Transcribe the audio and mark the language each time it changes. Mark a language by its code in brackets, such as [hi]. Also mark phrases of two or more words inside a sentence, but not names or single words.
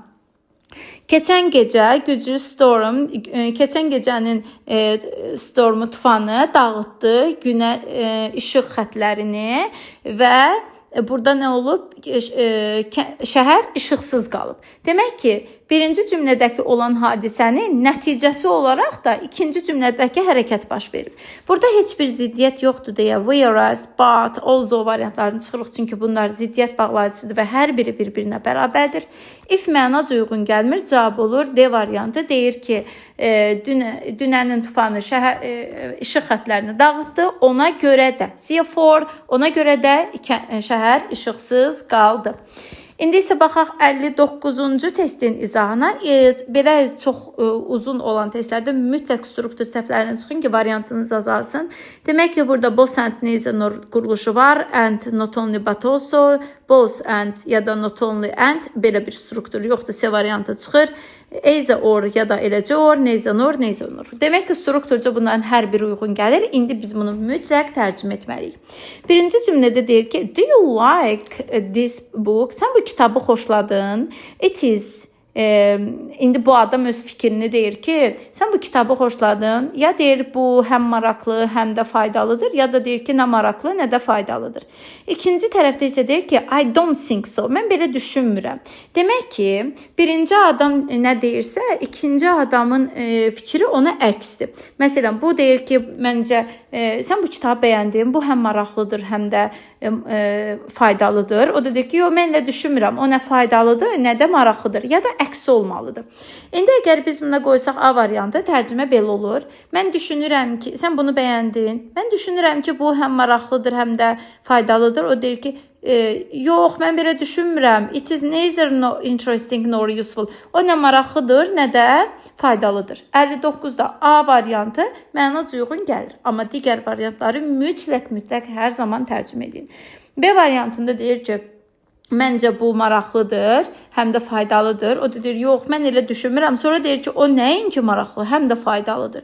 [az] Keçən gecənin stormu tufanı dağıtdı günə işıq xətlərini və burada nə olub? Şəhər işıqsız qalıb. Demək ki, birinci cümlədəki olan hadisənin nəticəsi olaraq da ikinci cümlədəki hərəkət baş verib. Burada heç bir ziddiyyət yoxdur deyə [en] whereas, but, also [az] variantlarını çıxırıq. Çünki bunlar ziddiyyət bağlayıcısıdır və hər biri bir-birinə bərabərdir. If mənaca uyğun gəlmir, cavab olur D variantı. Deyir ki, dünənin tufanı işıq xətlərini dağıtdı. Ona görə də, therefore, ona görə də şəhər işıqsız qaldı. İndi isə baxaq 59-cu testin izahına. Belə çox uzun olan testlərdə mütləq struktur səhvlərini çıxın ki, variantınız azalsın. Demək ki, burada [en] both and neither [az] quruluşu var. [en] And, not only but also, both and [az] ya da [en] not only and [az] belə bir struktur yoxdur. C variantı çıxır. [en] Either or [az] ya da eləcə [en] or, neither nor, neither nor. [az] Demək ki, strukturca bunların hər biri uyğun gəlir. İndi biz bunu mütləq tərcümə etməliyik. Birinci cümlədə deyir ki, [en] do you like this book? [az] Sən bu kitabı xoşladın? [en] It is. [az] İndi bu adam öz fikrini deyir ki, sən bu kitabı xoşladın. Ya deyir bu həm maraqlı, həm də faydalıdır, ya da deyir ki, nə maraqlı, nə də faydalıdır. İkinci tərəfdə isə deyir ki, [en] I don't think so. [az] Mən belə düşünmürəm. Demək ki, birinci adam nə deyirsə, ikinci adamın fikri ona əksdir. Məsələn, bu deyir ki, məncə sən bu kitabı bəyəndin, bu həm maraqlıdır, həm də faydalıdır. O da deyir ki, yox, mən elə düşünmürəm. O nə faydalıdır, nə də maraqlıdır. Ya da əksi olmalıdır. İndi əgər biz buna qoysaq A variantı, tərcümə belə olur. Mən düşünürəm ki, sən bunu bəyəndin. Mən düşünürəm ki, bu həm maraqlıdır, həm də faydalıdır. O deyir ki, yox, mən belə düşünmürəm. [en] It is neither interesting nor useful. [az] O nə maraqlıdır, nə də faydalıdır. 59-da A variantı mənaca uyğun gəlir. Amma digər variantları mütləq hər zaman tərcümə edin. B variantında deyir ki, məncə bu maraqlıdır, həm də faydalıdır. O da deyir, yox, mən elə düşünmürəm. Sonra deyir ki, o nəinki maraqlı, həm də faydalıdır.